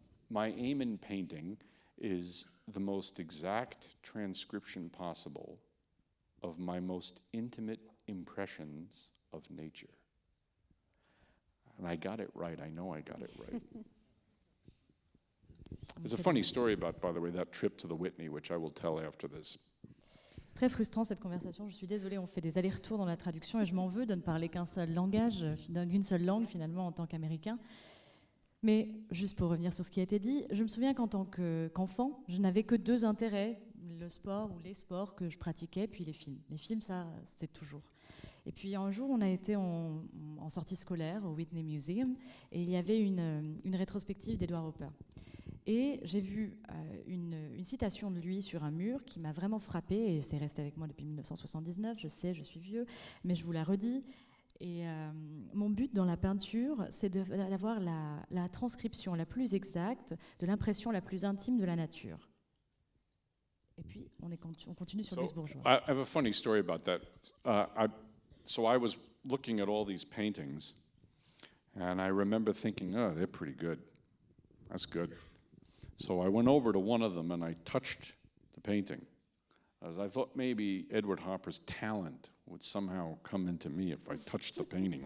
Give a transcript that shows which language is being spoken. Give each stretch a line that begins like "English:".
English: My aim in painting is the most exact transcription possible of my most intimate impressions of nature. And I got it right. I know I got it right. There's a funny story about, by the way, that trip to the Whitney, which I will tell after this.
French: C'est très frustrant cette conversation. Je suis désolée, on fait des allers-retours dans la traduction et je m'en veux de ne parler qu'un seul langage, d'une seule langue finalement en tant qu'Américain. Mais juste pour revenir sur ce qui a été dit, je me souviens qu'en tant qu'enfant, je n'avais que deux intérêts, le sport ou les sports que je pratiquais, puis les films. Les films, ça, c'est toujours. Et puis un jour, on a été en sortie scolaire au Whitney Museum et il y avait une rétrospective d'Edward Hopper. Et j'ai vu une citation de lui sur un mur qui m'a vraiment frappée et c'est resté avec moi depuis 1979. Je sais, je suis vieux, mais je vous la redis. Et mon but dans la peinture, c'est d'avoir la transcription la plus exacte de l'impression la plus intime de la nature. Et puis, on continue sur Louise Bourgeois.
English: I have a funny story about that. So I was looking at all these paintings, and I remember thinking, oh, they're pretty good. That's good. So I went over to one of them and I touched the painting, as I thought maybe Edward Hopper's talent would somehow come into me if I touched the painting.